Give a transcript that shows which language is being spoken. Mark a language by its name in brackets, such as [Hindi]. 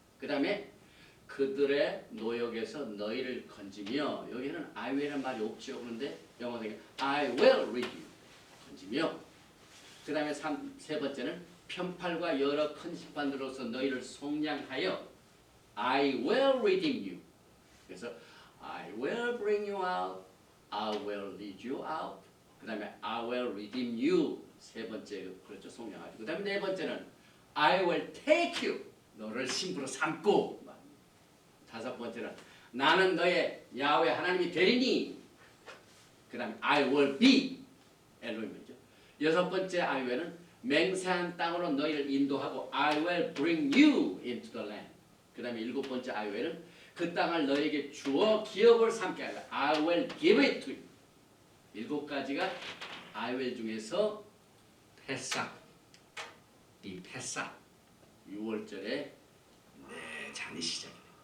[Korean] 그 다음에 그들의 노역에서 너희를 건지며 여기는 I will이라는 말이 없죠. 그런데 영어상에 [English] I will rid you [Korean] 건지며 그 다음에 세 번째는 편팔과 여러 큰 심판들로서 너희를 속량하여 [English] I will redeem you. [Korean] 그래서 [English] I will bring you out, I will lead you out. [Korean] 그 다음에 [English] I will redeem you. [Korean] 세 번째 그렇죠 속량하죠. 그 다음에 네 번째는 [English] I will take you. [Korean] 너를 신부로 삼고. 다섯 번째는 나는 너의 야훼 하나님이 되리니. 그 다음에 [English] I will be [Korean] 엘로힘이죠. 여섯 번째 [English] I will은 맹세한 땅으로 너희를 인도하고 I will bring you into the land. [Korean] 그 다음에 일곱 번째 I will은 그 땅을 너에게 주어 기업을 삼게 하라. [English] I will give it to you. [Korean] 일곱 가지가 I will 중에서 패삭, 이 패삭 6월절에 네 잔이 시작입니다.